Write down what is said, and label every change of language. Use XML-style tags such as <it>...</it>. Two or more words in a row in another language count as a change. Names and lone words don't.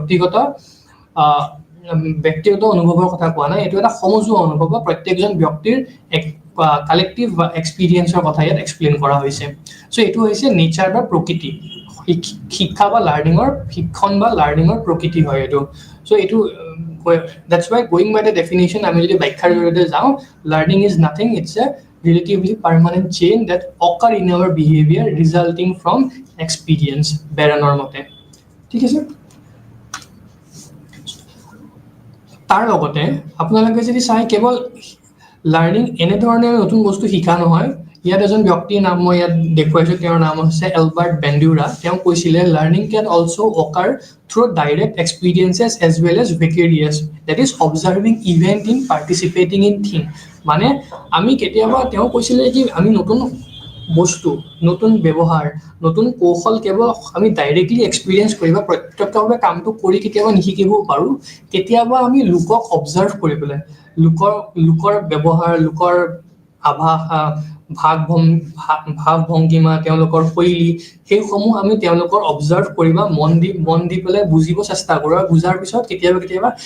<as>ব্যক্তিগত অনুভৱৰ কথা কোৱা নাই এইটো এটা সমজুৱা অনুভৱ বা প্ৰত্যেকজন ব্যক্তিৰ এক</as> <en>collective experienceৰ</en> <as>কথা ইয়াত এক্সপ্লেইন কৰা হৈছে চ' এইটো হৈছে নেচাৰ বা প্ৰকৃতি শিক্ষা বা শিক্ষণ বা লাৰ্নিঙৰ প্ৰকৃতি হয় এইটো চ' এইটো</as> <en>that's why going by the definition</en> <as>আমি যদি ব্যাখ্যাৰ জৰিয়তে যাওঁ</as> <en>learning is nothing it's a relatively permanent chain that occur in our behavior resulting from experience</en> <as>বেৰানৰ মতে ঠিক আছে তাৰ লগতে আপোনালোকে যদি চাই কেৱল লাৰ্নিং এনেধৰণে নতুন বস্তু শিকা নহয় ইয়াত এজন ব্যক্তিৰ নাম মই ইয়াত দেখুৱাইছো তেওঁৰ নাম হৈছে এলবাৰ্ট বেণ্ডুৰা তেওঁ কৈছিলে</as> <en>লাৰ্নিং can also occur through direct experiences as well as vicarious that is observing event in participating in thing</en> <as>মানে আমি কেতিয়াবা তেওঁ কৈছিলে কি আমি নতুন বস্তু নতুন ব্যৱহাৰ নতুন কৌশল কেৱল আমি</as> <en>directly experience</en> <as>কৰিব প্ৰত্যক্ষভাৱে কামটো কৰি কেতিয়াবা নিশিকিব পাৰো কেতিয়াবা আমি লোকক অবজাৰ্ভ কৰিবলৈ লোকৰ ব্যৱহাৰ লোকৰ আভাষা ভাৱ ভংগিমা তেওঁলোকৰ শৈলী সেইসমূহ আমি তেওঁলোকৰ অবজাৰ্ভ কৰিবা মন দি পেলাই বুজিব চেষ্টা কৰোঁ আৰু বুজাৰ পিছত কেতিয়াবা</as>